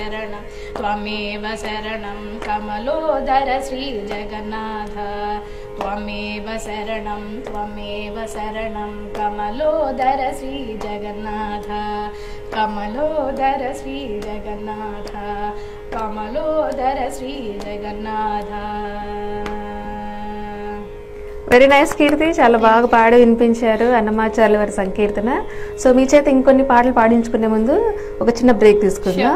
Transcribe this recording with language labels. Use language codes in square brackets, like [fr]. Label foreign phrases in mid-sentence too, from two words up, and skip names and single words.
[sa] शरणं कमलोदर श्री जगन्नाथ त्वमेव शरणं कमलोदर श्री जगन्नाथ कमलोदर श्री जगन्नाथ कमलोदर श्री जगन्नाथ [en] very nice [te] కీర్తి, చాలా బాగా పాడి వినిపించారు అన్నమాచార్యుల వారి సంకీర్తన. సో మీ చేత ఇంకొన్ని పాటలు పాడించుకునే ముందు ఒక చిన్న బ్రేక్ తీసుకుందాం.